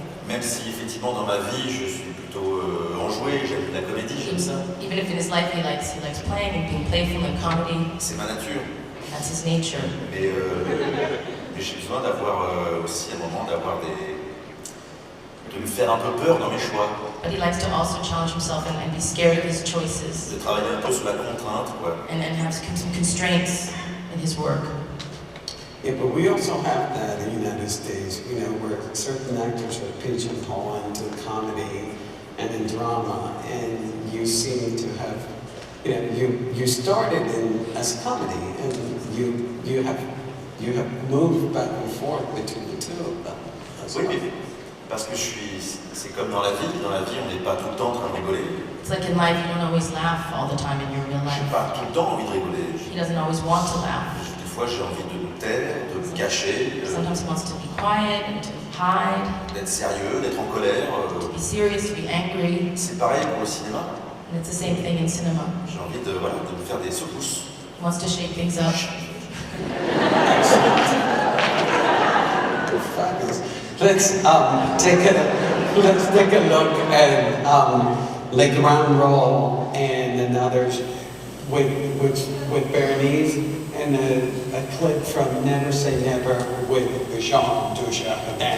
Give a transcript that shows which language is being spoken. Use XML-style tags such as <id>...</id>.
<fr>Même si effectivement dans ma vie je suis plutôt enjoué, j'aime la comédie, j'aime ça.</fr> <en>Even if in his life he likes playing and being playful and comedy.</en> <fr>C'est ma nature.</fr> <en>That's his nature.</en> <fr>Mais j'ai besoin d'avoir aussi un moment de me faire un peu peur dans mes choix.</fr> <en>But he likes to also challenge himself and be scared of his choices.</en> <fr>De travailler un peu sous la contrainte, quoi.</fr> <en>And have some constraints in his work. Yeah, but we also have that in the United States, where certain actors are pigeonholed into comedy and in drama, and you seem to have, you started as comedy, and you have moved back and forth between the two of them.</en> <fr>Oui, Parce que c'est comme dans la vie on n'est pas tout le temps en train de rigoler.</fr> <en>It's like in life, you don't always laugh all the time in your real</en> <fr>Je</fr> <en>life.</en> <fr>n'ai pas tout le temps envie de rigoler.</fr> <en>He doesn't always want to laugh.</en> <fr>Des fois, j'ai envie de me taire, de me cacher,</fr> <en>Sometimes he wants to be quiet and to hide,</en> <fr>d'être sérieux, d'être en colère.</fr> <en>to be serious, to be angry.</en> <fr>C'est pareil pour le cinéma.</fr> <en>And it's the same thing in cinema.</en> <fr>J'ai envie de me faire des secousses.</fr> <en>He wants to shake things up. Fabulous. Let's take a look at Le Grand Rôle and another with Berenice and a clip from Never Say Never with Jean Dujardin.</en>